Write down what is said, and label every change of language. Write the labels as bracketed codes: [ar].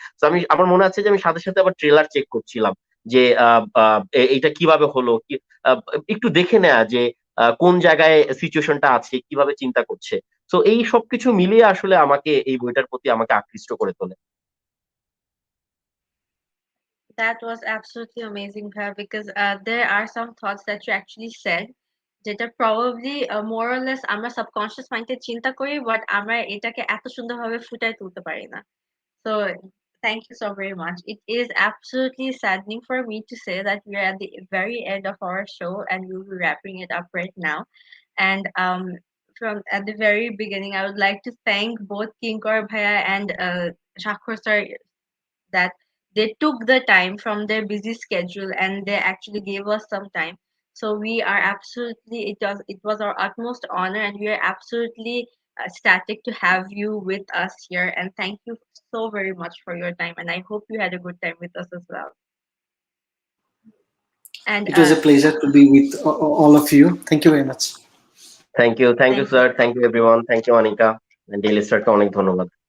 [bn] তো আমি, আমার মনে আছে যে আমি সাথে সাথে আবার ট্রেলার চেক করছিলাম যে এটা কিভাবে হলো, কি আহ, একটু দেখে নেয়া যে কোন জায়গায় সিচুয়েশনটা আছে, কিভাবে চিন্তা করছে। তো এই সবকিছু মিলিয়ে আসলে আমাকে এই বইটার প্রতি আমাকে আকৃষ্ট করে তোলে। [en] That was absolutely amazing, Bhair, because there are some thoughts that you actually said যেটা probably more or less [bn] আমরা subconscious mind এ চিন্তা করি, [en] but [bn] আমরা এটাকে এত সুন্দরভাবে ফুটায় তুলতে পারি না। [en] So thank you so very much. It is absolutely saddening for me to say that we are at the very end of our show and we'll be wrapping it up right now. And from at the very beginning, I would like to thank both Kinkor Bhaiya and Shakur sir that they took the time from their busy schedule and they actually gave us some time. So we are absolutely, it was our utmost honor and we are absolutely ecstatic to have you with us here. And thank you so very much for your time. And I hope you had a good time with us as well. And It was a pleasure to be with all of you. Thank you very much. Thank you thank you. Sir, thank you everyone, thank you Anika, Daily স্টারকে [bn] অনেক ধন্যবাদ।